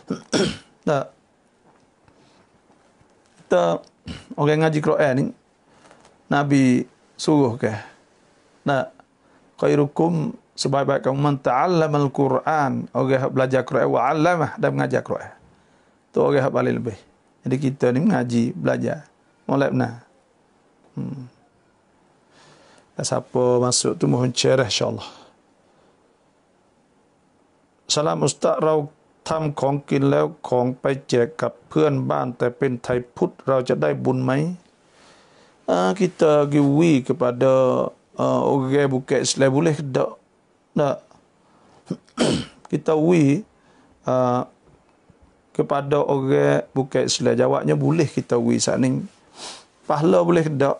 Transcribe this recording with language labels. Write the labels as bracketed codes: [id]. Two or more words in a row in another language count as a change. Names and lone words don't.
[ms] Kita orang ngaji Quran ni Nabi suruh ke khairukum, sebaik-baik kamu [ar] من تعلم القرآن, [ms] orang belajar Quran [ar] وعلمه, [ms] dan mengajar Quran. Tu orang paling lebih. Jadi kita ni mengaji, belajar. molek benar. Dan siapa masuk tu mohon cerah insya-Allah. Salam Ustaz [th] เราทำของกินแล้วของไปแจกกับเพื่อนบ้านแต่เป็นไทยพุทธเราจะได้บุญไหม [ms] kita giwi kepada orang bukan Islam boleh ke tak? Tak. Kita wi kepada orang bukan Islam, jawabnya boleh kita wi saat ni. Pahala boleh ke tak?